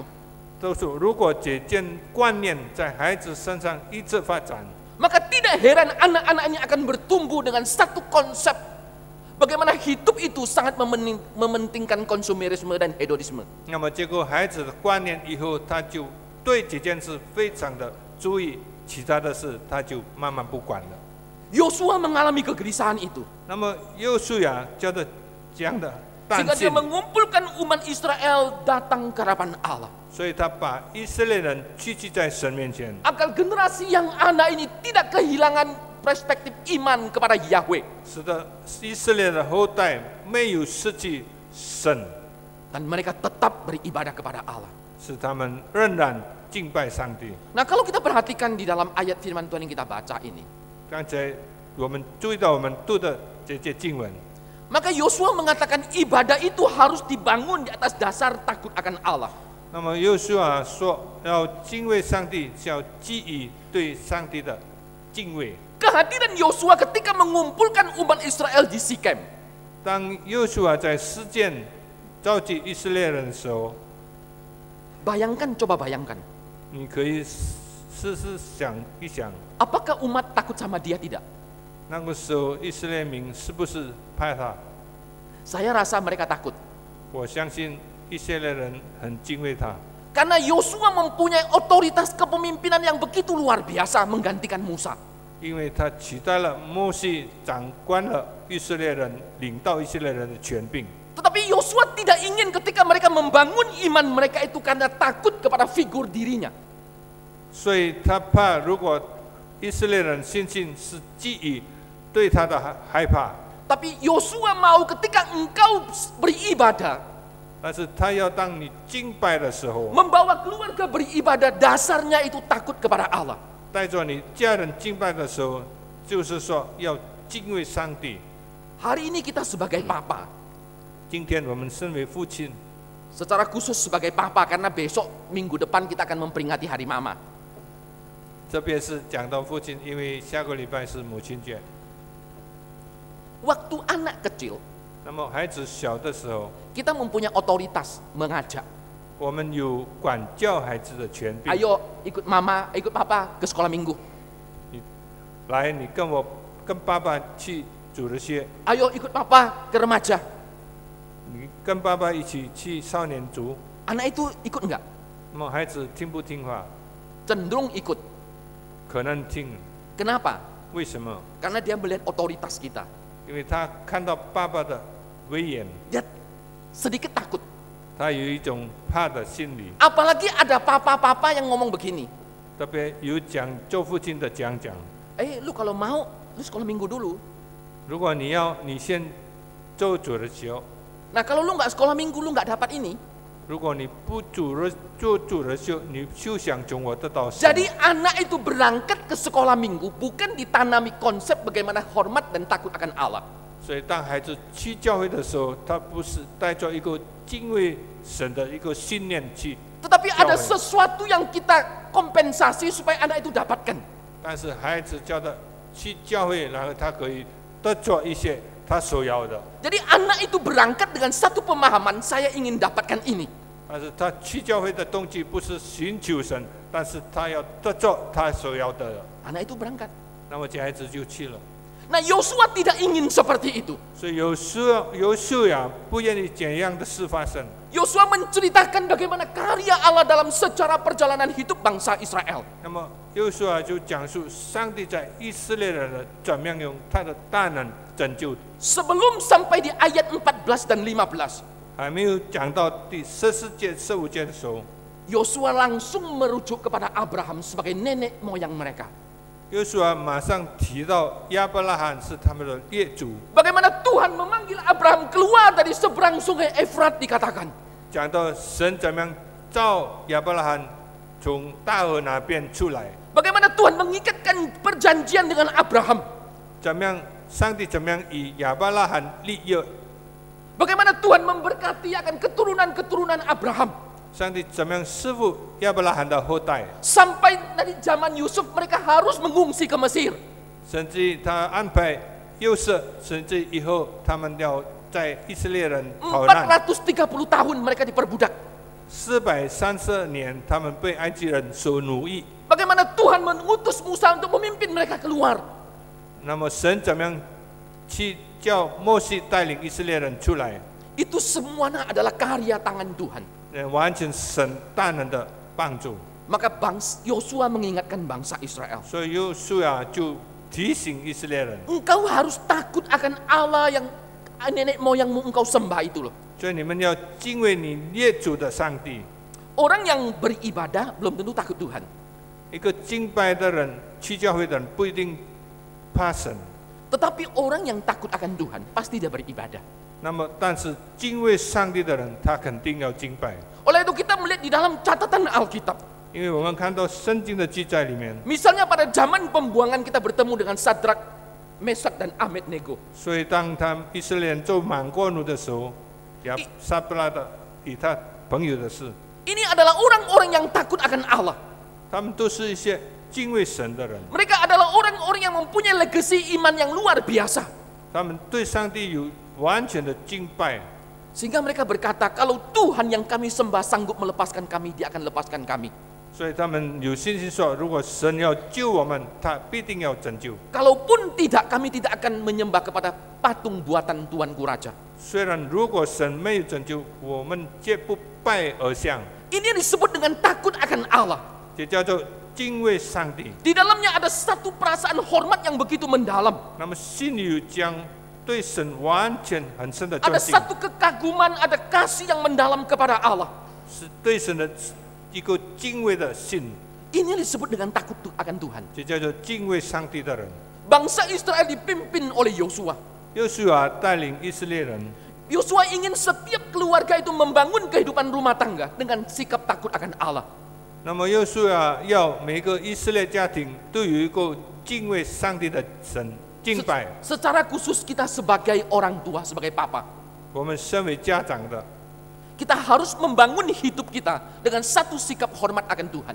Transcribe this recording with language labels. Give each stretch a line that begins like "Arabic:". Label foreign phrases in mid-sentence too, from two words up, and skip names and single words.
Chinese: 都是如果这件观念在孩子身上一直发展，
Indonesian: maka tidak heran anak-anak ini akan bertumbuh dengan satu konsep bagaimana hidup itu sangat mementingkan konsumerisme dan hedonisme.
Chinese: 那么结果孩子的观念以后，他就对这件事非常的注意，其他的事他就慢慢不管了。
Indonesian: Yosua mengalami kegelisahan itu.
Chinese: 那么约书亚叫做这样的担
Indonesian: Sehingga dia
Chinese: 心，
Indonesian: mengumpulkan umat Israel datang ke hadapan Allah.
Chinese: 所以他把以色列人聚集在神面前，
Indonesian: Agar generasi yang anak ini tidak kehilangan perspektif iman kepada Yahweh.
Chinese: 使得以色列的后代没有失去神，
Indonesian: Dan mereka tetap beribadah kepada Allah.
Chinese: 使他们仍然敬拜上帝。
Indonesian: Nah, kalau kita perhatikan di dalam ayat firman Tuhan yang kita baca ini,
Chinese: 刚才我们注意到我们读的这些经文，
Indonesian: maka Yosua mengatakan ibadah itu harus dibangun di atas dasar takut akan Allah.
Chinese: 那么约书亚说要敬畏上帝，是要基于对上帝的敬畏。
Indonesian: Kehadiran Yosua ketika mengumpulkan umat Israel di Sikem,
Chinese: 当约书亚在事件召集以色列人的时候，
Indonesian: bayangkan, coba bayangkan,
Chinese: 你可以试试想一想，
Indonesian: apakah umat takut sama dia? Tidak.
Chinese: 那个时候以色列民是不是怕他？
Indonesian: Saya rasa mereka takut.
Chinese: 我相信以色列人很敬畏他，
Indonesian: Karena Yosua mempunyai otoritas kepemimpinan yang begitu luar biasa menggantikan Musa.
Chinese: 因为他取代了摩西，掌管了以色列人，领导以色列人的权柄。
Indonesian: Tetapi Yosua tidak ingin ketika mereka membangun iman mereka itu karena takut kepada figur dirinya.
Chinese: 所以他怕，如果以色列人信心是基于对他的害怕，
Indonesian: Tapi Yosua mau ketika engkau beribadah,
Chinese: 但是他要当你敬拜的时候，
Indonesian: membawa keluarga beribadah, dasarnya itu takut kepada Allah.
Chinese: 带着你家人敬拜的时候，就是说要敬畏上帝。
Indonesian: Hari ini kita sebagai papa,
Chinese: 今天我们身为父亲，
Indonesian: secara khusus sebagai papa karena besok minggu depan kita akan memperingati Hari Mama.
Chinese: 这边是讲到父亲，因为下个礼拜是母亲节。
Indonesian: Waktu anak kecil,
Chinese: 那么孩子小的时候，
Indonesian: kita mempunyai otoritas mengajak.
Chinese: 我们有管教孩子的权柄。
Indonesian: Ayo ikut mama, ikut papa ke sekolah minggu.
Chinese: 来，你跟爸爸去主日学，
Indonesian: Ayo ikut papa ke remaja.
Chinese: 你跟爸爸一起去少年组。
Indonesian: Anak itu ikut enggak?
Chinese: 那么孩子听不听话？
Indonesian: Cenderung ikut.
Chinese: 可能听。
Indonesian: Kenapa?
Chinese: 为什么？
Indonesian: Karena dia melihat otoritas kita.
Chinese: 因为他看到爸爸的威严，
Indonesian: Dia sedikit takut.
Chinese: 他有一种怕的心理。
Indonesian: Apalagi ada papa-papa yang ngomong begini.
Chinese: 特别有做父亲的讲，
Indonesian: Lu kalau mau, lu sekolah minggu dulu.
Chinese: 如果你先做主日学，
Indonesian: Nah kalau lu nggak sekolah minggu, lu nggak dapat ini.
Chinese: 如果你不做主日学，你就想从我得到什么？
Indonesian: Jadi anak itu berangkat ke sekolah minggu bukan ditanami konsep bagaimana hormat dan takut akan Allah.
Chinese: 所以当孩子去教会的时候，他不是带着一个敬畏神的一个信念去，
Indonesian: Tetapi ada sesuatu yang kita kompensasi supaya anak itu dapatkan.
Chinese: 但是孩子叫他去教会，然后他可以得着一些他所要的。
Indonesian: Jadi anak itu berangkat dengan satu pemahaman, saya ingin dapatkan ini.
Chinese: 但是他去教会的动机不是寻求神，但是他要得着他所要的。
Indonesian: Anak itu berangkat.
Chinese: 那么这孩子就去了。
Indonesian: Nah Yosua tidak ingin seperti itu.
Chinese: 所以有修养不愿意这样的事发生。
Indonesian: Yosua menceritakan bagaimana karya Allah dalam sejarah perjalanan hidup bangsa Israel.
Chinese: 那么约书亚就讲述上帝在以色列人的怎么样用他的大能拯救。
Indonesian: Sebelum sampai di ayat 14 dan 15,
Chinese: 还没有讲到第14节、15节的时候，
Indonesian: Yosua langsung merujuk kepada Abraham sebagai nenek moyang mereka.
Chinese: 约书亚马上提到亚伯拉罕是他们的列祖，
Indonesian: Bagaimana Tuhan memanggil Abraham keluar dari seberang sungai Efrat dikatakan.
Chinese: 讲到神怎么样召亚伯拉罕从大河那边出来，
Indonesian: Bagaimana Tuhan mengikatkan perjanjian dengan Abraham.
Chinese: 怎么样上帝怎么样与亚伯拉罕立约，
Indonesian: Bagaimana Tuhan memberkati akan keturunan-keturunan Abraham.
Chinese: 上帝怎么样赐福亚伯拉罕的后代，
Indonesian: Sampai dari zaman Yusuf mereka harus mengungsi ke Mesir.
Chinese: 甚至他安排约瑟，甚至以后他们要在以色列人逃难
Indonesian: 430 tahun mereka diperbudak.
Chinese: 430 年，他们被埃及人所奴役。
Indonesian: Bagaimana Tuhan mengutus Musa untuk memimpin mereka keluar?
Chinese: 那么神怎么样去叫摩西带领以色列人出来？
Indonesian: Itu semuanya adalah karya tangan Tuhan.
Chinese: 完全神大能的帮助。
Indonesian: Maka Yosua mengingatkan bangsa Israel.
Chinese: 所以约书亚就提醒以色列人，
Indonesian: Engkau harus takut akan Allah yang nenek moyangmu engkau sembah itu loh.
Chinese: 所以你们要敬畏你列祖的上帝。
Indonesian: Orang yang beribadah belum tentu takut Tuhan.
Chinese: 一个敬拜的人，去教会的人不一定怕神，
Indonesian: Tetapi orang yang takut akan Tuhan pasti dia beribadah.
Chinese: 那么但是敬畏上帝的人，他肯定要敬拜。
Indonesian: Oleh itu kita melihat di dalam catatan Alkitab.
Chinese: 因为我们看到圣经的记载里面，
Indonesian: Misalnya pada zaman pembuangan kita bertemu dengan Sadrak, Mesak dan Abednego.
Chinese: 所以当以色列人做满过奴的时候，亚撒布拉的与他朋友的事，
Indonesian: Ini adalah orang-orang yang takut akan Allah.
Chinese: 他们都是一些敬畏神的人，
Indonesian: Mereka adalah orang-orang yang mempunyai legasi iman yang luar biasa.
Chinese: 他们对上帝有完全的敬拜，
Indonesian: Sehingga mereka berkata, kalau Tuhan yang kami sembah sanggup melepaskan kami, dia akan lepaskan kami.
Chinese: 所以他们有信心说，如果神要救我们，他必定要拯救。
Indonesian: Kalaupun tidak, kami tidak akan menyembah kepada patung buatan Tuanku Raja.
Chinese: 虽然如果神没有拯救，我们绝不拜偶像，
Indonesian: Ini yang disebut dengan takut akan Allah.
Chinese: 这叫做敬畏上帝。
Indonesian: Di dalamnya ada satu perasaan hormat yang begitu mendalam.
Chinese: 那么心里有将对神完全很深的尊
Indonesian: Ada
Chinese: 敬，
Indonesian: satu kekaguman, ada kasih yang mendalam kepada Allah.
Chinese: 是对神的一个敬畏的心，
Indonesian: Ini yang disebut dengan takut akan Tuhan.
Chinese: 这叫做敬畏上帝的人。
Indonesian: Bangsa Israel dipimpin oleh Yosua.
Chinese: 约书亚带领以色列人，
Indonesian: Yosua ingin setiap keluarga itu membangun kehidupan rumah tangga dengan sikap takut akan Allah.
Chinese: 那么约书亚要每个以色列家庭都有一个敬畏上帝的神敬拜。
Indonesian: Secara khusus kita sebagai orang tua, sebagai papa,
Chinese: 我们身为家长的，
Indonesian: kita harus membangun hidup kita dengan satu sikap hormat akan Tuhan.